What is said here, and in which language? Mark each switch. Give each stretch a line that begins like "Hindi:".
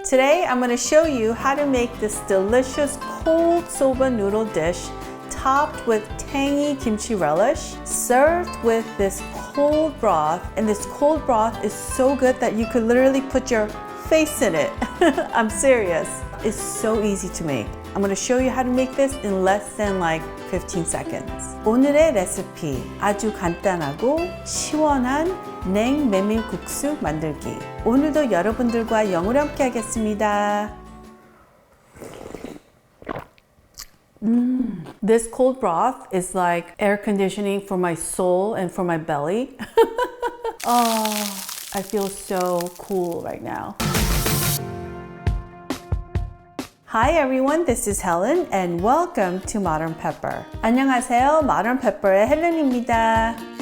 English: Today I'm going to show you how to make this delicious cold soba noodle dish topped with tangy kimchi relish, served with this cold broth. And this cold broth is so good that you could literally put your face in it. I'm serious. It's so easy to make. I'm going to show you how to make this in less than like 15 seconds.
Korean: 오늘의 레시피 아주 간단하고 시원한 냉메밀국수 만들기. 오늘도 여러분들과 영어로 함께 하겠습니다.
English: This cold broth is like air conditioning for my soul and for my belly. Oh, I feel so cool right now. Hi everyone, this is Helen and welcome to Modern Pepper.
Korean: 안녕하세요, Modern Pepper의 헬렌입니다.